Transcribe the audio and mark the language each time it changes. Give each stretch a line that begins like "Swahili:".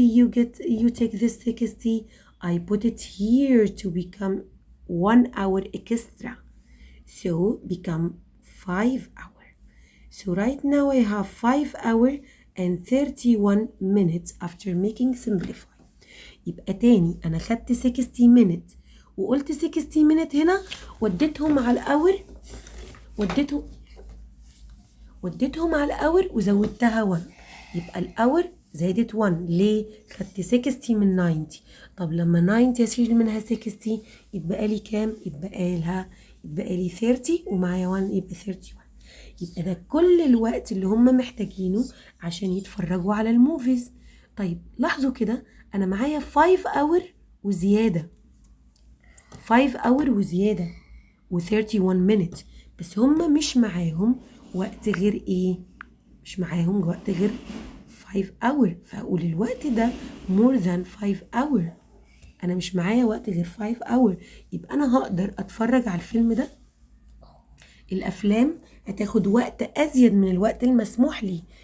English: You take this 60. I put it here to become 1 hour extra. So become 5 hours. So right now I have 5 hours and 31 minutes after making simplify.
Arabic: يبقى تاني أنا خدت 60 minutes وقلت 60 minutes هنا وديتهم على الأور وديتهم على الأور وزودتها 1. يبقى الأور زادت 1. ليه؟ خدت 60 من 90. طب لما 90 أشيل منها 60 يتبقى لي كام؟ يتبقى لي 30 ومعايا 1 يبقى 31. يبقى ده كل الوقت اللي هم محتاجينه عشان يتفرجوا على الموفيز. طيب لاحظوا كده أنا معايا 5 hour وزيادة 5 hour وزيادة و31 minutes. بس هم مش معاهم وقت غير ايه؟ مش معاهم وقت غير 5 hour. فأقول الوقت ده
English: more than 5 hour.
Arabic: أنا مش معايا وقت غير 5 hour. يبقى أنا هقدر أتفرج على الفيلم ده. الأفلام هتاخد وقت أزيد من الوقت المسموح لي.